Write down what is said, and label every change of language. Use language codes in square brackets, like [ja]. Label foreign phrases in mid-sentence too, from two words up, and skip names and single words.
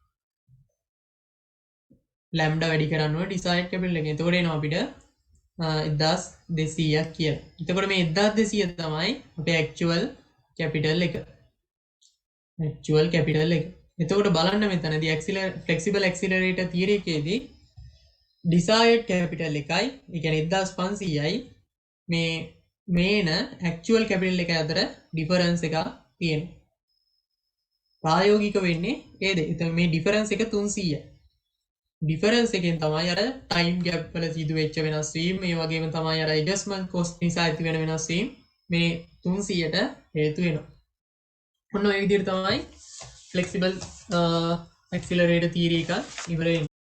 [si] lambda වැඩි කරන්න ඕනේ [en] desired capital [si] එක. එතකොට එනවා අපිට 1200ක් කියලා. එතකොට මේ 1200 තමයි අපේ actual capital එක. [en] actual capital [si] එක. එතකොට බලන්න මෙතනදී [en] flexible accelerator theory [si] එකේදී [en] desired capital [si] එකයි ඒ කියන්නේ 1500යි මේ මේන [en] actual capital [si] එක අතර difference එකක් තියෙනවා. ප්‍රායෝගික වෙන්නේ ඒ දෙක. එතන මේ difference එක 300යි. difference එකෙන් තමයි අර [en] time gap [si] වල සිදු වෙච්ච වෙනස් වීම, ඒ වගේම තමයි අර [en] adjustment cost [si] නිසා ඇති වෙන වෙනස් වීම මේ 300ට හේතු වෙනවා. ඔන්න ඔය විදිහට තමයි flexible accelerator theory එක ඉවර වෙන්නේ.